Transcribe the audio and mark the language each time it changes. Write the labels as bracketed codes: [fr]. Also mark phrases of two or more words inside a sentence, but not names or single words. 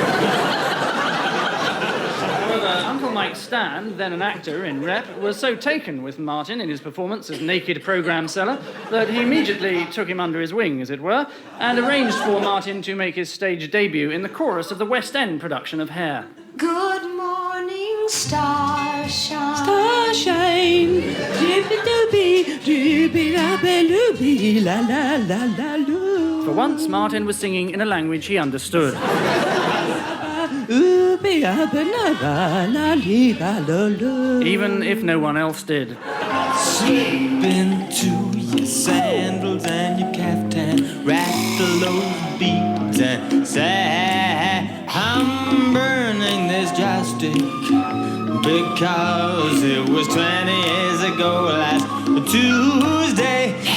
[en] However, Uncle Mike Stan, then an actor in Rep, was so taken with Martin in his performance as naked programme seller that he immediately took him under his wing, as it were, and arranged for Martin to make his stage debut in the chorus of the West End production of Hair. Good morning, starshine. Starshine. Dooby-dooby, dooby-la-ba-looby, la-la-la-la-loo. For once, Martin was singing in a language he understood. Even if no one else did. Slip into your sandals and your caftan, rattle those beads and say, I'm burning this joystick because it was 20 years ago last Tuesday.